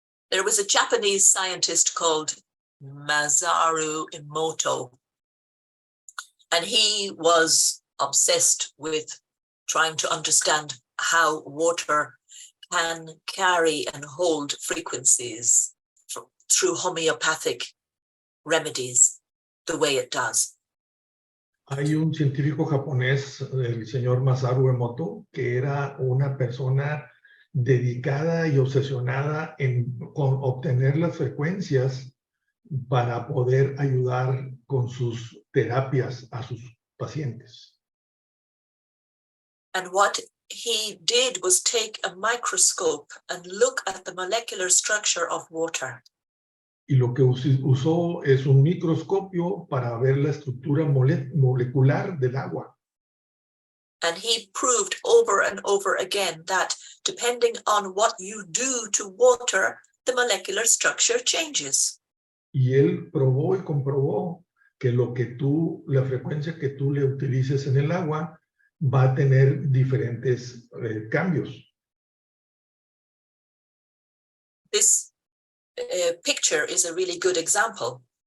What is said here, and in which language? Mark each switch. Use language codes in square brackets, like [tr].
[en] There was a Japanese scientist called Masaru Emoto, and he was obsessed with trying to understand how water can carry and hold frequencies through homeopathic remedies the way it does. [es] Hay un científico japonés, el señor Masaru Emoto, que era una persona dedicada y obsesionada con obtener las frecuencias para poder ayudar con sus terapias a sus pacientes. [en] And what he did was take a microscope and look at the molecular structure of water. [es] Y lo que usó es un microscopio para ver la estructura molecular del agua. [en] And he proved over and over again that depending on what you do to water, the molecular structure changes. [es] Y él probó y comprobó que la frecuencia que tú le utilices en el agua va a tener diferentes cambios. [en] This picture is a really good example.